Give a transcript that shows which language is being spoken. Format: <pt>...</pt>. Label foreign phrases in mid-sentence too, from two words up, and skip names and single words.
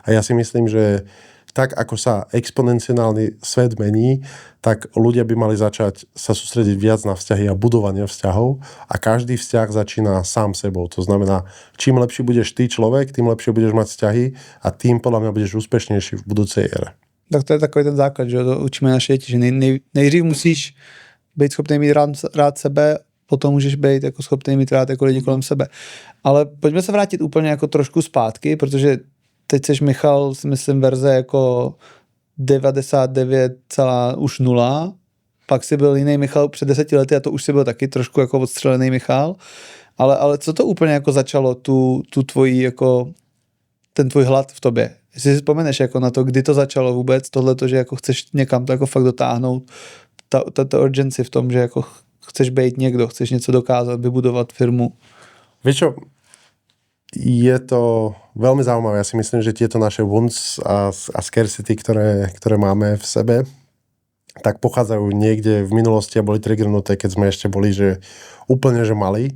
<sk>A ja si myslím, že tak, ako sa exponenciálny svet mení, tak ľudia by mali začať sa sústrediť viac na vzťahy a budovanie vzťahov a každý vzťah začína sám sebou. To znamená, čím lepší budeš ty človek, tým lepšie budeš mať vzťahy a tým podľa mňa budeš úspešnejší v budúcej ére.</sk> <cs>Tak to je takový ten základ, že to učíme naše děti, že nejdřív musíš být schopný mít rád sebe, potom můžeš být jako schopný mít rád jako lidi kolem sebe. Ale pojďme se vrátit úplně jako trošku zpátky, protože teď seš Michal, si myslím, verze jako 99,0, pak si byl jiný Michal před 10 lety a to už si byl taky trošku jako odstřelený Michal. Ale co to úplně jako začalo, tu tvojí jako ten tvůj hlad v tobě? Jestli si vzpomeneš jako na to, kdy to začalo vůbec, tohleto, že jako chceš někam to jako fakt dotáhnout, ta urgency v tom, že jako chceš být někdo, chceš něco dokázat, vybudovat firmu.</cs> <sk>Vieš čo, je to veľmi zaujímavé. Ja si myslím, že tieto naše wounds a scarcity, ktoré máme v sebe, tak pochádzajú niekde v minulosti a boli triggernuté, keď sme ešte boli že úplne že malí.</sk>